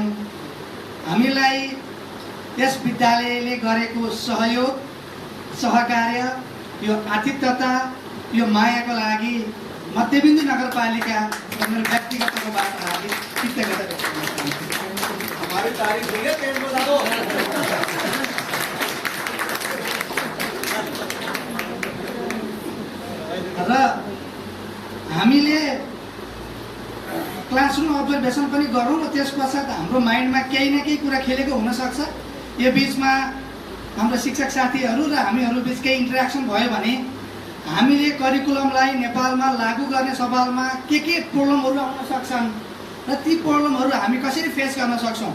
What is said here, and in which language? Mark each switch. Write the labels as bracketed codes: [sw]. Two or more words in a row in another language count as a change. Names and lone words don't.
[ne] हामीलाई यस विद्यालयले गरेको सहयोग, सहकार्य, यो आतिथ्यता, यो मायाको लागि मध्यबिन्दु नगरपालिका र मेरो व्यक्तिगत तर्फबाट हामी कृतज्ञता व्यक्त गर्न चाहन्छु। [hi] हमारी तारीफ हुई है, पेड़ बता दो। [ne] र हामीले [en] classroom observation [ne] पनि गरौँ र त्यसपश्चात हाम्रो माइन्डमा केही न केही कुरा खेलेको हुनसक्छ। यो बिचमा हाम्रो शिक्षक साथीहरू र हामीहरू बिच केही इन्टरेक्सन भयो भने हामीले करिकुलमलाई नेपालमा लागू गर्ने सवालमा के प्रब्लमहरू आउन सक्छन् र ती प्रब्लमहरू हामी कसरी फेस गर्न सक्छौँ।